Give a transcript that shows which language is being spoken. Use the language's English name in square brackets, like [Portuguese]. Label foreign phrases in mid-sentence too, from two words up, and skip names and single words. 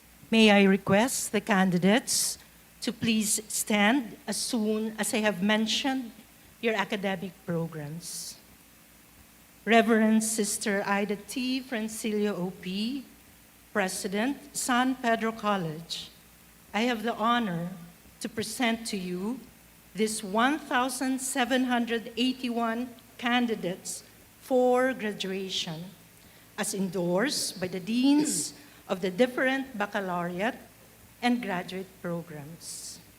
[English] May I request the candidates to please stand as soon as I have mentioned your academic programs. Reverend Sister Ida T. Francilio O.P., President, San Pedro College, I have the honor to present to you these 1,781 candidates for graduation, as endorsed by the deans of the different baccalaureate and graduate programs.